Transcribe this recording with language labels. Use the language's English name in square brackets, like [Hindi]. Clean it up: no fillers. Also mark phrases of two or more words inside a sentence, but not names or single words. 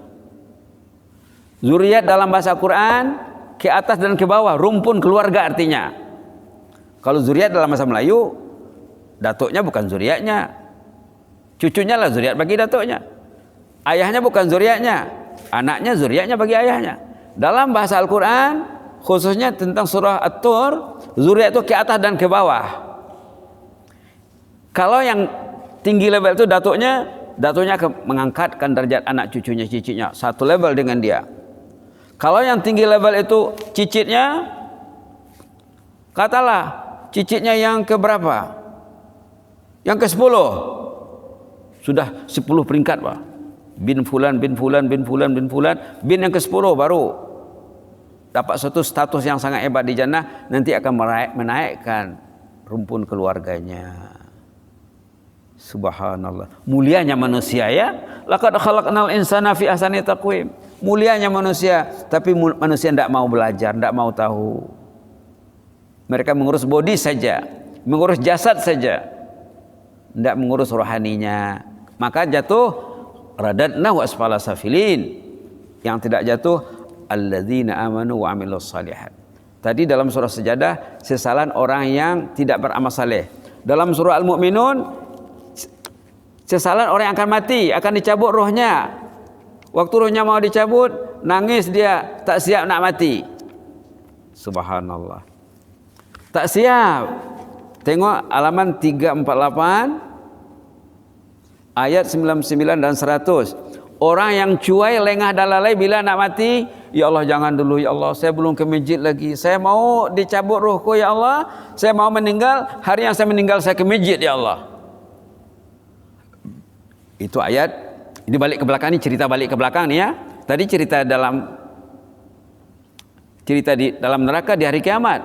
[Malay] Zuriat dalam bahasa Quran ke atas dan ke bawah, rumpun keluarga artinya. Kalau zuriat dalam bahasa Melayu, datuknya bukan zuriatnya, cucunya lah zuriat bagi datuknya. Ayahnya bukan zuriatnya, anaknya zuriatnya bagi ayahnya. Dalam bahasa Al-Quran, khususnya tentang surah At-Tur, zuriat itu ke atas dan ke bawah. Kalau yang tinggi level itu datuknya akan mengangkatkan derajat anak cucunya, cicitnya satu level dengan dia. Kalau yang tinggi level itu cicitnya, katalah cicitnya yang ke berapa? Yang ke 10. Sudah 10 peringkat, Pak. Bin fulan, bin fulan, bin fulan, bin fulan, bin yang ke 10 baru dapat satu status yang sangat hebat di jannah, nanti akan menaikkan rumpun keluarganya. Subhanallah, mulianya manusia ya. [Arabic] لقد خلقنا الإنسان في أحسن تقويم. [Malay] Mulianya manusia, tapi manusia tidak mau belajar, tidak mau tahu. Mereka mengurus body saja, mengurus jasad saja, tidak mengurus rohaninya. Maka jatuh [Arabic] رددنا وأسفل سافلين. [Malay] Yang tidak jatuh [Arabic] الذين آمنوا وعملوا الصالحات. [Malay] Tadi dalam surah Sajadah, sesalan orang yang tidak beramal saleh. Dalam surah Al-Mu'minun, sesalan orang yang akan mati, akan dicabut rohnya. Waktu rohnya mau dicabut, nangis dia, tak siap nak mati. Subhanallah, tak siap. Tengok halaman 348 ayat 99 dan 100. Orang yang cuai, lengah dan lalai bila nak mati, ya Allah jangan dulu ya Allah, saya belum ke masjid lagi, saya mau dicabut rohku ya Allah, saya mau meninggal, hari yang saya meninggal saya ke masjid ya Allah. Itu ayat. Ini balik ke belakang, ini cerita balik ke belakang nih ya. Tadi cerita di dalam neraka di hari kiamat.